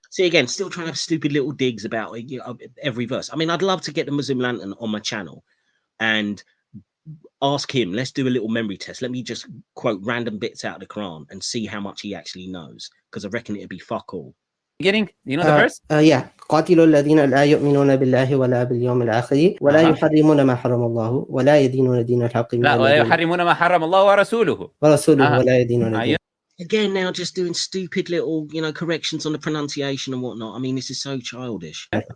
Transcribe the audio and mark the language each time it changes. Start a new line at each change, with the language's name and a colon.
English: See, again, still trying to have stupid little digs about every verse. I mean, I'd love to get the Muslim Lantern on my channel and ask him, let's do a little memory test. Let me just quote random bits out of the Quran and see how much he actually knows, because I reckon it'd be fuck all. Beginning, you know the verse? Yeah.
Arabic: قاتلوا الذين لا يؤمنون بالله ولا باليوم الآخر ولا يحرمون ما حرم الله ولا يدينون دين الحق لا ولا يحرمون ما حرم الله ورسوله ولا يدينون دين.
English: Again, now just doing stupid little, corrections on the pronunciation and whatnot. I mean, this is so childish.